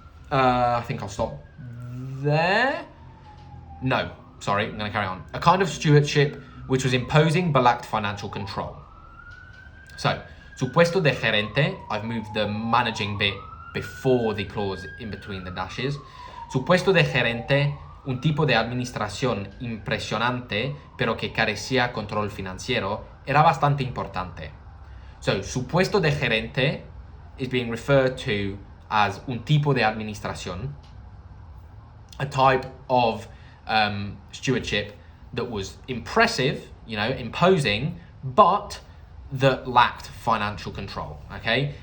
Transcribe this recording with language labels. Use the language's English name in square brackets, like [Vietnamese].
[English] I think I'll stop there. No, sorry, I'm going to carry on. A kind of stewardship which was imposing but lacked financial control. So, [Spanish] su puesto de gerente, [English] I've moved the managing bit before the clause in between the dashes. [Spanish] Su puesto de gerente, un tipo de administración impresionante, pero que carecía control financiero, era bastante importante. [English] So, [Spanish] su puesto de gerente [English] is being referred to as [Spanish] un tipo de administración, [English] a type of stewardship that was impressive, imposing, but that lacked financial control, okay?